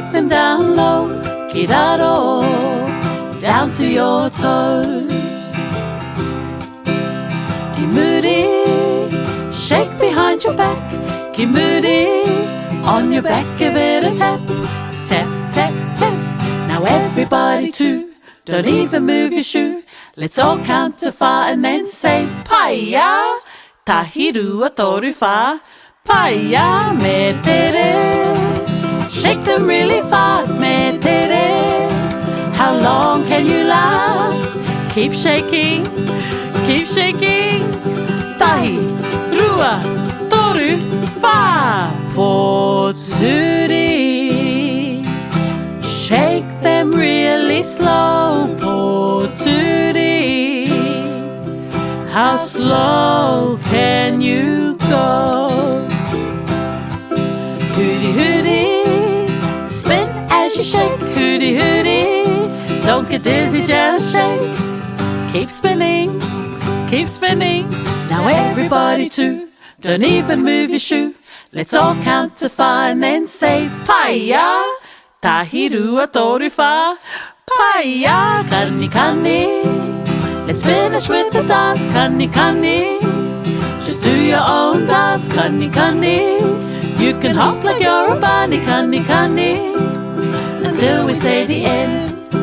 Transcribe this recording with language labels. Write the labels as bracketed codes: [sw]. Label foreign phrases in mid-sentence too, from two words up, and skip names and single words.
[en] down low, [mi] ki raro, [en] down to your toes. [mi] Ki muri, [en] shake behind your back. [mi] Ki muri, [en] on your back, give it a tap. Tap, tap, tap. Now everybody too, don't even move your shoe. Let's all count to 5 and then say [mi] pāia, tahi, rua, toru, wha. Pāia, me tere. [en] Shake them really fast, [mi] me tere. [en] How long can you last? Keep shaking, keep shaking. [mi] Tahi, rua, toru, wha. Pōturi. [en] Shake them really slow, pōturi. How slow can you go? Hurihuri, spin as you shake. Hurihuri, don't get dizzy, just shake. Keep spinning, keep spinning. Now everybody too, don't even move your shoe. Let's all count to 5 and then say [mi] pāia, tahi, rua, toru, wha. Pāia, kani, kani. [en] Let's finish with the dance, [mi] kani, kani. [en] Just do your own dance, [mi] kani, kani. [en] You can hop like you're a bunny, [mi] kani, kani, [en] until we say the end.